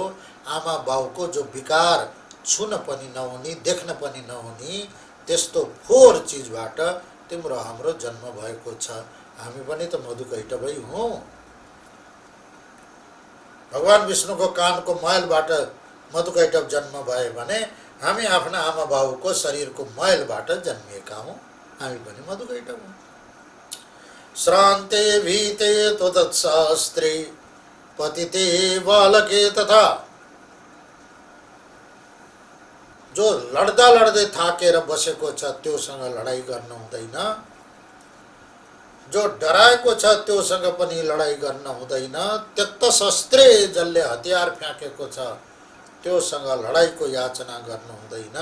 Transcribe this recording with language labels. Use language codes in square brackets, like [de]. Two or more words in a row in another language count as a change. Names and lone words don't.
[ne] आमा बाउको जो विकार छुन पनि नहुने, देख्न पनि नहुने त्यस्तो फोहोर चिजबाट तिम्रो हाम्रो जन्म भएको छ। हामी पनि त मधुकैटभै हौँ। भगवान विष्णुको कानको मैलबाट मधुकैटभ जन्म भए भने हामी आफ्ना आमा बाउको शरीरको मैलबाट जन्मिएका हौँ, हामी पनि मधुकैटभ हौँ। [sa] श्रान्ते भीते त्वदत्शास्त्रे पतिते बालके तथा। [ne] जो लड्दा लड्दै थाकेर बसेको छ त्योसँग लडाई गर्न हुँदैन, जो डराएको छ त्योसँग पनि लडाई गर्न हुँदैन, [sa] त्यक्त शस्त्रे [ne] जसले हतियार फ्याँकेको छ त्योसँग लडाईको याचना गर्नु हुँदैन।